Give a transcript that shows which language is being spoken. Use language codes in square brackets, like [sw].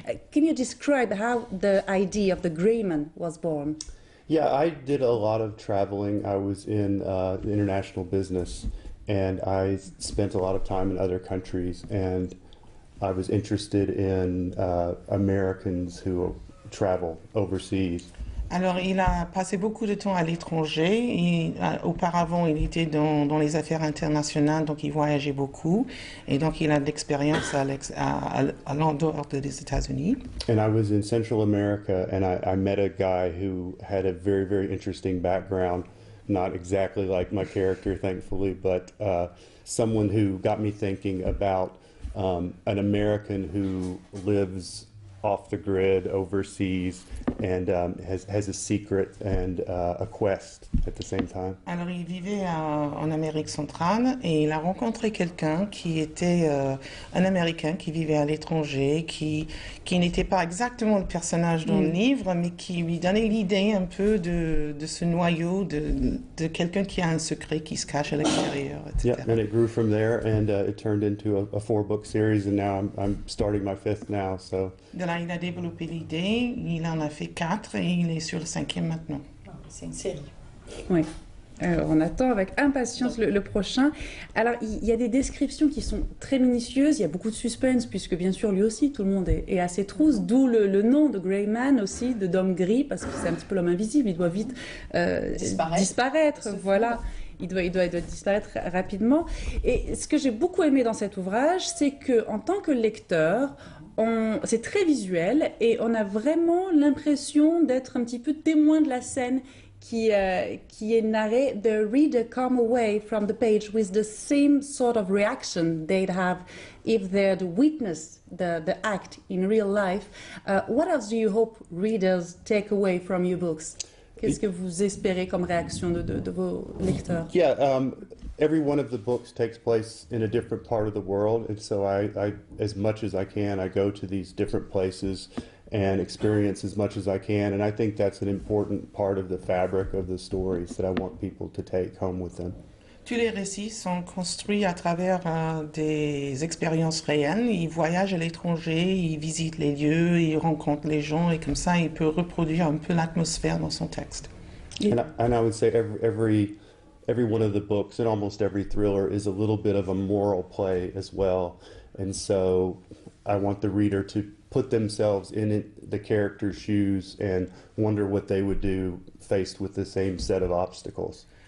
[en] Can you describe how the idea of the Grey Man was born? Yeah, I did a lot of traveling. I was in international business, and I spent a lot of time in other countries, and I was interested in Americans who travel overseas. [fr] Alors, il a passé beaucoup de temps à l'étranger. Auparavant, il était dans les affaires internationales, donc il voyageait beaucoup. Et donc, il a de l'expérience à l'endroit des États-Unis. [en] And I was in Central America, and I met a guy who had a very, very interesting background. Not exactly like my character, thankfully, but someone who got me thinking about an American who lives off the grid overseas and has a secret and a quest at the same time. [fr] Alors, il vivait en Amérique centrale et il a rencontré quelqu'un qui était un Américain qui vivait à l'étranger, qui n'était pas exactement le personnage dans le livre, mais qui lui donnait l'idée un peu de ce noyau de quelqu'un qui a un secret qui se cache à l'extérieur, etc. [en] Yeah, and it grew from there, and it turned into a 4-book series, and now I'm starting my 5th now, so... [fr] De là, il a développé l'idée, il en a fait 4 et il est sur le 5e maintenant. C'est une série. Oui. On attend avec impatience le prochain. Alors, il y a des descriptions qui sont très minutieuses, il y a beaucoup de suspense, puisque bien sûr, lui aussi, tout le monde est à ses trousses, d'où le nom de Grey Man aussi, d'homme gris, parce que c'est un petit peu l'homme invisible, il doit vite disparaître, voilà. Il doit disparaître rapidement. Et ce que j'ai beaucoup aimé dans cet ouvrage, c'est qu'en tant que lecteur, c'est très visuel et on a vraiment l'impression d'être un petit peu témoin de la scène qui est narrée. [en] The reader come away from the page with the same sort of reaction they'd have if they'd witnessed the act in real life. What else do you hope readers take away from your books? [fr] Qu'est-ce que vous espérez comme réaction de vos lecteurs? [en] Yeah, every one of the books takes place in a different part of the world, and so I as much as I can, I go to these different places and experience as much as I can, and I think that's an important part of the fabric of the stories that I want people to take home with them. [fr] Tous les récits sont construits à travers des expériences réelles. Il voyage à l'étranger, il visite les lieux, il rencontre les gens et comme ça, il peut reproduire un peu l'atmosphère dans son texte. [en] And I would say every every one of the books and almost every thriller is a little bit of a moral play as well. And so I want the reader to put themselves in the character's shoes and wonder what they would do faced with the same set of obstacles.